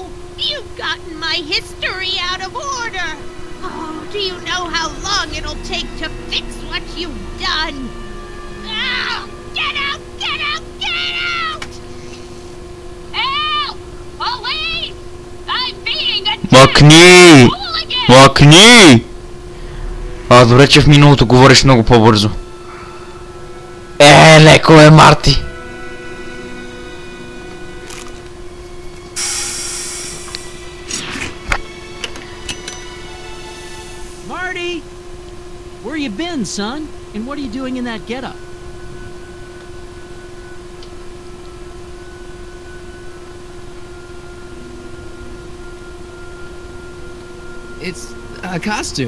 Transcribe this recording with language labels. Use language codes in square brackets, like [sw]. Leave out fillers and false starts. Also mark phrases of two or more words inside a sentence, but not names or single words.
[en] You've gotten my history out of order! Oh, do you know how long it'll take to fix what you've done? Oh, get out! Get out! Get out! Help! Police! I'm being attacked! [bg] Мъкни! Мъкни! Добре, че в миналото говориш много по-бързо. Леко е, Марти! [en] Marty! Where you been, son? And what are you doing in that getup? It's a costume.